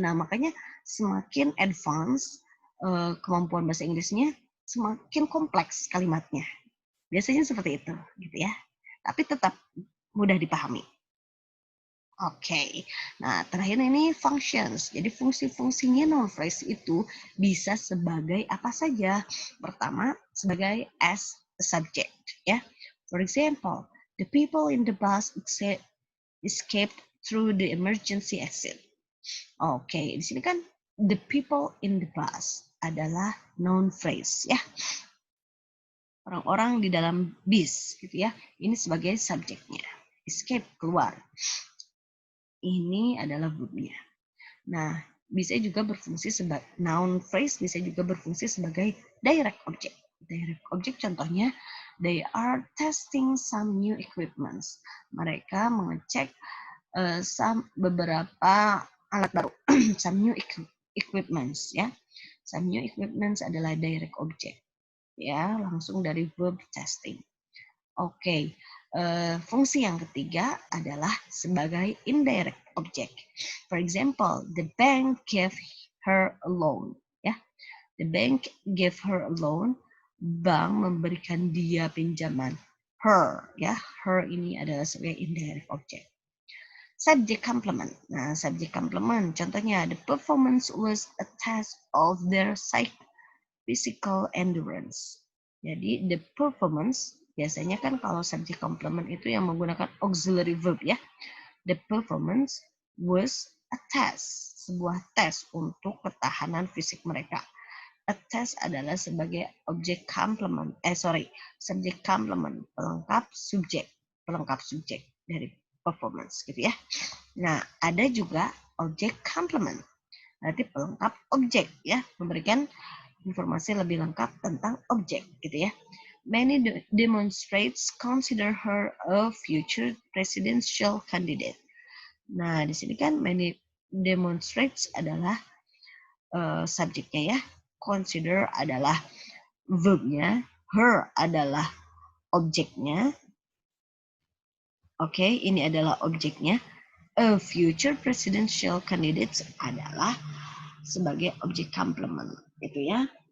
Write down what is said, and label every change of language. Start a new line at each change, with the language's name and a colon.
Indonesian: Nah, makanya semakin advance kemampuan bahasa Inggrisnya, semakin kompleks kalimatnya. Biasanya seperti itu gitu ya. Tapi tetap mudah dipahami. Oke, nah terakhir ini functions. Jadi fungsi-fungsinya noun phrase itu bisa sebagai apa saja. Pertama, sebagai
English: as a subject,
Indonesian: ya.
English: For example, the people in the bus escaped through the emergency exit.
Indonesian: Oke, di sini kan
English: the people in the bus
Indonesian: adalah noun phrase, ya. Orang-orang di dalam bis, gitu ya. Ini sebagai subjeknya. Escape, keluar. Ini adalah verbnya. Nah, bisa juga berfungsi sebagai noun phrase, bisa juga berfungsi sebagai direct object.
English: Direct object contohnya, they are testing some new equipments.
Indonesian: Mereka mengecek beberapa alat baru,
English: some new equipments
Indonesian: ya.
English: Some new equipments
Indonesian: adalah direct object ya, langsung dari verb testing. Oke, fungsi yang ketiga adalah sebagai indirect object.
English: For example, the bank gave her a loan. Ya, the bank gave her a loan.
Indonesian: Bank memberikan dia pinjaman. Her, ya, her ini adalah sebagai indirect object.
English: Subject complement. Nah, subject complement contohnya, the performance was a test of their physical endurance.
Indonesian: Jadi the performance biasanya kan kalau subject complement itu yang menggunakan auxiliary verb ya.
English: The performance was a test,
Indonesian: sebuah tes untuk ketahanan fisik mereka. A test adalah sebagai objek complement, subject complement, pelengkap subjek dari performance gitu ya. Nah, ada juga object complement. Berarti pelengkap objek ya, memberikan informasi lebih lengkap tentang objek gitu ya.
English: Many demonstrates consider her a future presidential candidate.
Indonesian: Nah, di sini kan many demonstrates adalah subjeknya ya. Consider adalah verbnya, her adalah objeknya. Oke, ini adalah objeknya.
English: A future presidential candidate
Indonesian: adalah sebagai objek complement gitu ya.